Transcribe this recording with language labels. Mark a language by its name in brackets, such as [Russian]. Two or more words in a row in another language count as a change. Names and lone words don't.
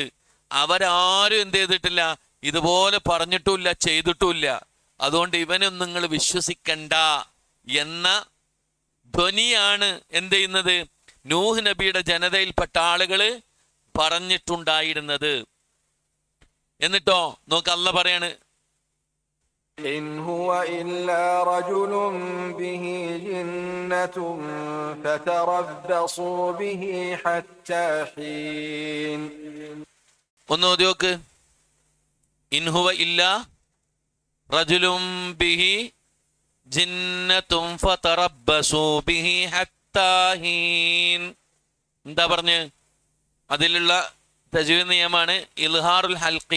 [Malayalam] അവരാരും എന്ത് ചെയ്തിട്ടില്ല, ഇതുപോലെ പറഞ്ഞിട്ടുമില്ല, ചെയ്തിട്ടുമില്ല. അതുകൊണ്ട് ഇവനൊന്നും നിങ്ങൾ വിശ്വസിക്കണ്ട എന്ന ധ്വനിയാണ് എന്ത് ചെയ്യുന്നത് നൂഹ് നബിയുടെ ജനതയിൽപ്പെട്ട ആളുകള് പറഞ്ഞിട്ടുണ്ടായിരുന്നത്. എന്നിട്ടോ നോക്ക്, അല്ലാഹ് പറയാണ്, [Arabic] إن هو إلا رجل به جنة فتربصوا به حتى حين. [Malayalam] ഒന്ന് ഓതി നോക്ക്. [Arabic] إن هو إلا رجل به جنة فتربصوا به حتى حين. [Malayalam] എന്താ പറഞ്ഞ്? അതിലുള്ള തജ്വീദ് നിയമമാണ് [Arabic] الإظهار الحلقي.